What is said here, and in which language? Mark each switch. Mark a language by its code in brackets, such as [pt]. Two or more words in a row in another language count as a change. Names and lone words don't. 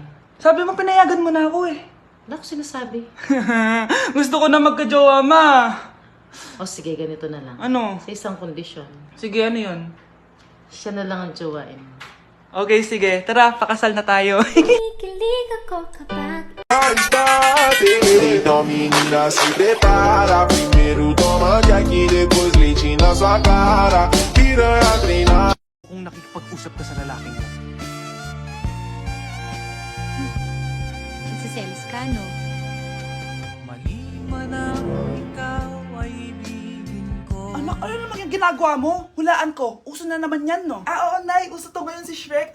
[tl] Sabi mo pinayagan mo na ako eh. Wala ko sinasabi. Gusto ko na magkajowa, ma. O sige, ganito na lang. Ano? Sa isang kondisyon, Sige, ano yun? siya na lang ang jowain. Okay, sige. Tara, pakasal na tayo. Kikilig ako kapag [pt] Então menina se prepara. Primeiro toma de aqui, depois leite na sua cara. Piranha treinar. [tl] Kung nakikipag-usap ka sa lalaking mo. nagsiselos ka, no? Mali man ang ikaw ay ibigin ko. Anak, ano naman yung ginagawa mo? Hulaan ko. Uso na naman yan, no? Oo, Nay. Uso to ngayon si Shrek.